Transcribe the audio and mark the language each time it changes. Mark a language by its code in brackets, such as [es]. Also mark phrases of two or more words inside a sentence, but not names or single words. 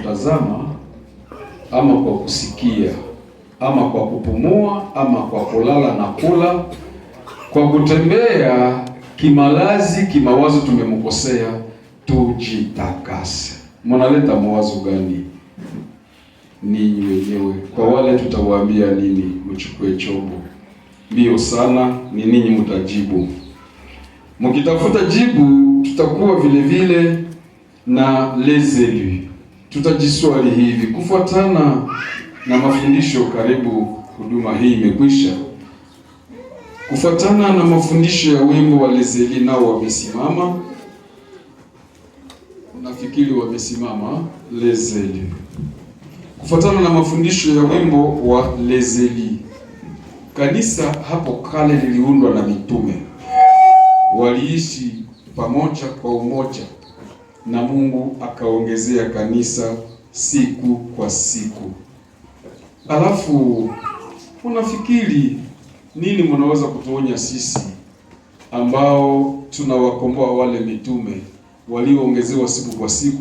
[sw] kutazama ama kwa kusikia ama kwa kupumua ama kwa kulala na kula, kwa kutembea kimalazi, kimawazo tumemkosea, tujitakase. Mnaleta mawazo gani ninyi wenyewe? Kwa wale tutawaambia nini? Mchukue chombo mbio sana, ni ninyi mtajibu. Mkitafuta jibu, tutakuwa vile vile na les élus. Tutajiswali hivi kufuatana na mafundisho. Karibu huduma hii imekwisha. Kufuatana na mafundisho ya wimbo wa les élus, nao wamesimama. Nafikiri wamesimama les élus. Kufuatana na mafundisho ya wimbo wa les élus, kanisa hapo kale liliundwa na mitume. Waliishi pamoja kwa umoja, na Mungu akaongezea kanisa siku kwa siku. Alafu unafikiri nini mnaweza kutuonya sisi ambao tunawakomboa wale mitume walioongezewa siku kwa siku?